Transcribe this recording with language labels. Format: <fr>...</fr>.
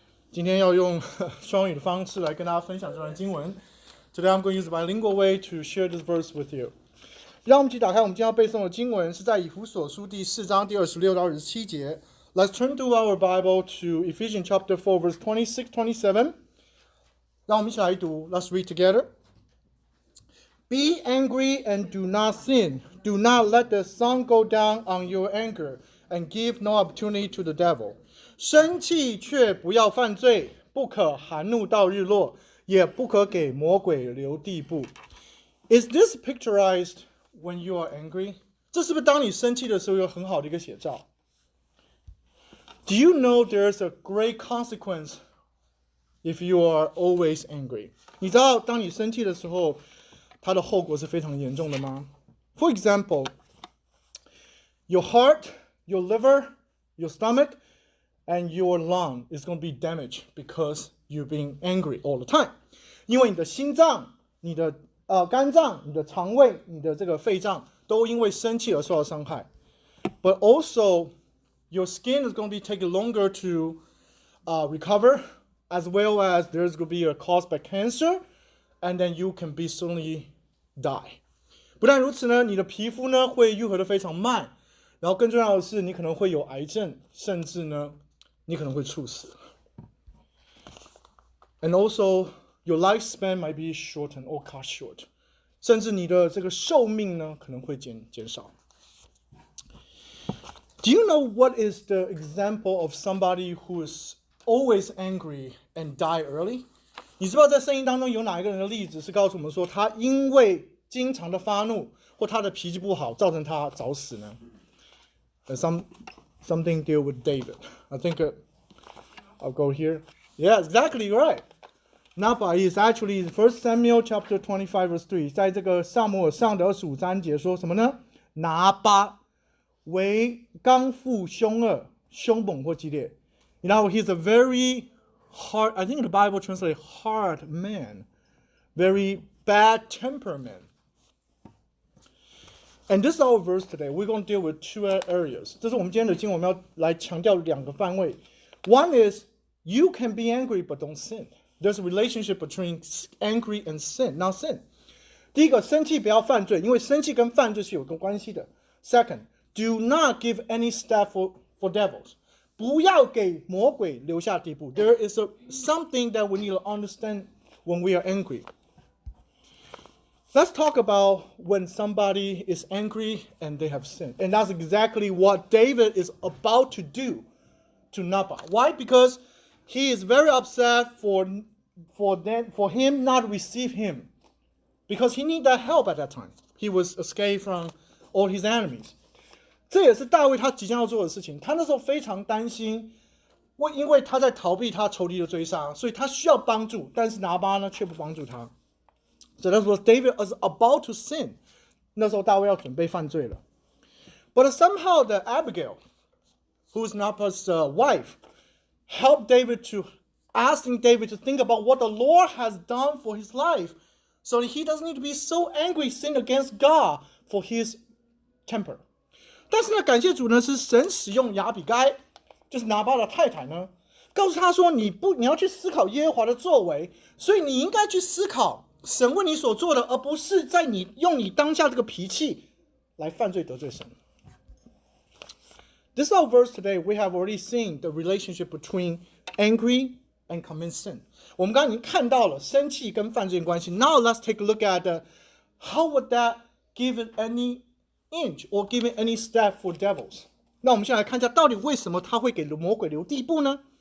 <zh>今天要用双语的方式来跟大家分享这段经文。</zh> <en>Today I'm going to use the bilingual way to share this verse with you.</en> <zh>让我们一起打开我们今天要背诵的经文，是在以弗所书第4章第26到27节。</zh> <en>Let's turn to our Bible to Ephesians chapter 4, verse 26, 27.</en> <zh>让我们一起来读。</zh> <en>Let's read together. Be angry and do not sin. Do not let the sun go down on your anger, and give no opportunity to the devil.</en> <zh>生气却不要犯罪，不可含怒到日落，也不可给魔鬼留地步。</zh> <en>Is this picturized when you are angry?</en> <zh>这是不是当你生气的时候有很好的一个写照？</zh> <en>Do you know there's a great consequence if you are always angry?</en> <zh>你知道当你生气的时候，它的后果是非常严重的吗？</zh> <en>For example, your heart, your liver, your stomach, and your lung is going to be damaged because you've been angry all the time.</en> <zh>因为你的心脏、你的肝脏、你的肠胃、你的这个肺脏都因为生气而受到伤害。</zh> <en>But also, your skin is going to be taking longer to recover, as well as there's going to be a cause by cancer, and then you can be suddenly die.</en> <zh>不但如此呢，你的皮肤呢会愈合得非常慢，然后更重要的是，你可能会有癌症，甚至呢，你可能会猝死。</zh> <en>And also, your lifespan might be shortened or cut short.</en> <zh>甚至你的这个寿命呢可能会减少。</zh> <en>Do you know what is the example of somebody who is always angry and die early?</en> <zh>你知道在圣经当中有哪一个人的例子是告诉我们说，他因为经常的发怒或他的脾气不好，造成他早死呢？</zh> <en>Something deal with David. I think I'll go here. Yeah, exactly right. Nabal is actually in 1 Samuel chapter 25 verse 3.</en> <zh>在这个撒母耳上的25章节说什么呢？拿巴为刚愎凶恶、凶猛或激烈。</zh> <en>You know, he's a very hard, I think the Bible translates hard man, very bad temperament. And this is our verse today. We're going to deal with two areas.</en> <zh>这是我们今天的经文，我们要来强调两个范围。</zh> <en>One is you can be angry but don't sin. There's a relationship between angry and sin, not sin.</en> <zh>第一个，生气不要犯罪，因为生气跟犯罪是有个关系的。</zh> <en>Second, do not give any step for devils.</en> <zh>不要给魔鬼留下地步。</zh> <en>There is something that we need to understand when we are angry. Let's talk about when somebody is angry and they have sinned. And that's exactly what David is about to do to Nabal. Why? Because he is very upset for him not to receive him. Because he needed that help at that time. He was escaped from all his enemies.</en> <zh>这也是大卫他即将要做的事情。他那时候非常担心，因为他在逃避他仇敌的追杀，所以他需要帮助，但是拿巴呢却不帮助他。</zh> <en>So that was David was about to sin.</en> <zh>那时候大卫要准备犯罪了。</zh> <en>But somehow the Abigail, who's Nabal's wife, helped David to asking David to think about what the Lord has done for his life, so that he doesn't need to be so angry, sin against God for his temper.</en> <zh>但是呢，感谢主呢，是神使用亚比该，就是拿巴的太太呢，告诉他说，你要去思考耶和华的作为，所以你应该去思考神为你所做的，而不是在你用你当下这个脾气来犯罪得罪神。</zh> <en>This is our verse today. We have already seen the relationship between angry and commit sin.</en> <zh>我们刚刚已经看到了生气跟犯罪的关系。</zh> <en>Now let's take a look at how would that give it any inch or give it any step for devils.</en> <zh>那我们先来看一下，到底为什么他会给魔鬼留地步呢？</zh>